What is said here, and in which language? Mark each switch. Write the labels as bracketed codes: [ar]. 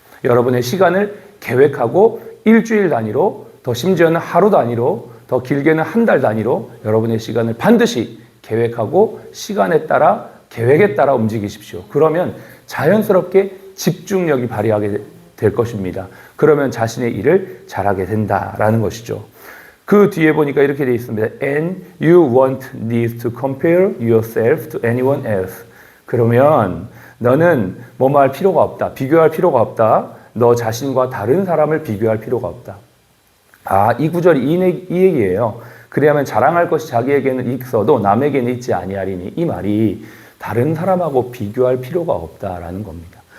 [ko] 여러분의 시간을 계획하고 일주일 단위로, 더 심지어는 하루 단위로, 더 길게는 한 달 단위로 여러분의 시간을 반드시 계획하고 시간에 따라, 계획에 따라 움직이십시오. 그러면 자연스럽게 집중력이 발휘하게 될 것입니다. 그러면 자신의 일을 잘하게 된다라는 것이죠. 그 뒤에 보니까 이렇게 되어 있습니다. [en] And you won't need to compare yourself to anyone else. [ko] 그러면 너는 뭐뭐 할 필요가 없다. 비교할 필요가 없다. 너 자신과 다른 사람을 비교할 필요가 없다. 이 구절이 이 얘기예요. 그래야만 자랑할 것이 자기에게는 있어도 남에게는 있지 아니하리니. 이 말이 다른 사람하고 비교할 필요가 없다라는 겁니다.